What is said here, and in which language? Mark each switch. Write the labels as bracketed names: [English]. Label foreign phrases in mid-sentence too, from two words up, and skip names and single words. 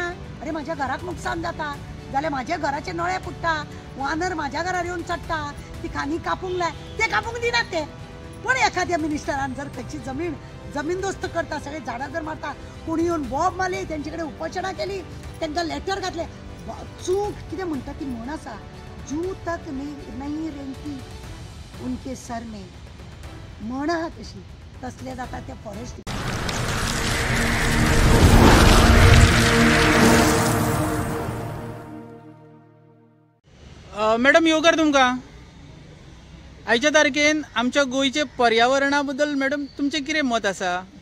[Konkani] अरे म्हाज्या घराक नुकसान जाता जाल्यार म्हाज्या घराचे नळे फुट्टा, वानर म्हाज्या घरार येवन चडटा, ती खानी कापूंक लाय, ते कापूंक दिनात ते। पण एखाद्या मिनिस्टरान जर खंयची जमीनदोस्त करता, सगळे झाडां जर मारता, कोणी येवन बॉब मारली, तेंचे कडेन उपोशणां केली, तांकां लेटर घातले, चूक कितें म्हणटा ती म्हण आसा, [Hindi] जू तक नहीं रेंगती उनके सर में, [Konkani] म्हण आहा तशी, तसले जाता ते फॉरेस्ट। मॅडम योगार तुमकां आयच्या तारखेन आमच्या गोयचे पर्यावरणा बद्दल मॅडम तुमचें कितें मत आसा?